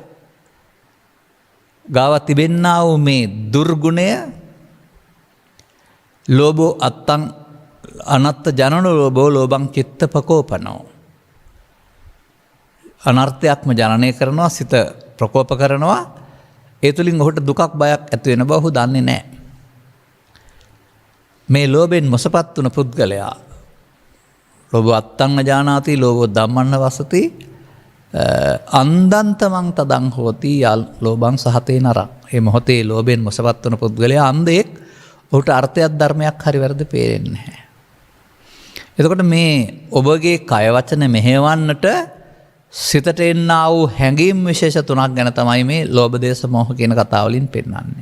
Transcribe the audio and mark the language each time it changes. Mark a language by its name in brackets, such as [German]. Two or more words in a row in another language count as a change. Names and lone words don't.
[Sinhala] ගාව තිබෙන්නා වූ මේ දුර්ගුණය [Pali] ලෝභෝ අත්තං අනත්ත ජනන ලෝභෝ ලෝභං චිත්ත පකෝපනෝ [Sinhala] අනර්ථයක්ම ජනනය කරනවා සිත ප්‍රකෝප කරනවා ඒ තුළින් ඔහුට දුකක් බයක් ඇති වෙන බව ඔහු දන්නේ නැහැ. මේ ලෝභයෙන් මොසපත් වුණ පුද්ගලයා [Pali] ලෝභ අත්තං ජානාති ලෝභෝ ධම්මන්න වසති අන්දන්තමං තදං හෝති ලෝභං සහතේ නරං. [Sinhala] මේ මොහොතේ ලෝභයෙන් මොසපත් වුණ පුද්ගලයා අන්ධයෙක්. ඔහුට අර්ථයක් ධර්මයක් හරි වැරදි පේන්නේ නැහැ. එතකොට මේ ඔබගේ කය වචන මෙහෙවන්නට සිතට එන්නා වූ හැඟීම් විශේෂ තුනක් ගැන තමයි මේ ලෝභ දේශ මොහ කියන කතාවලින් පෙන්වන්නේ.